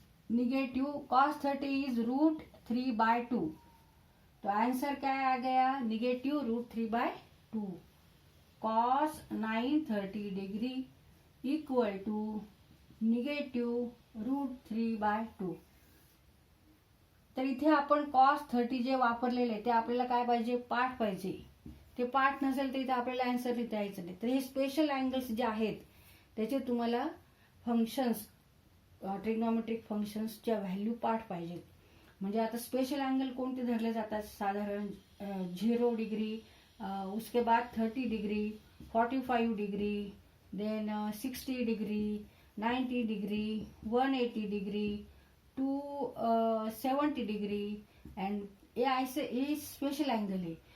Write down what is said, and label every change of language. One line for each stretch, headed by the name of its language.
Hindi: Negative cos 30 is √3/2। तो answer क्या आ गया? Negative √3/2 cos 930 degree equal to negative √3/2।
Marathi: तर इथे आपण cos 30 जे वापरलेले ते आपल्याला काय पाहिजे? पाठ पाहिजे। ते पाठ नसेल तर इथे आपल्याला आन्सर लिहिता यायचं नाही। तर हे स्पेशल अँगल्स जे आहेत त्याचे तुम्हाला फंक्शन्स, ट्रिग्नोमेट्रिक फंक्शन्सच्या व्हॅल्यू पाठ पाहिजे। म्हणजे आता स्पेशल अँगल कोणते धरले जातात?
Hindi: साधारण 0 डिग्री, उसके बाद 30 degree, 45 degree, then 60 degree, 90 degree, 180 degree, 270 degree and ये ऐसे ये स्पेशल एंगल है।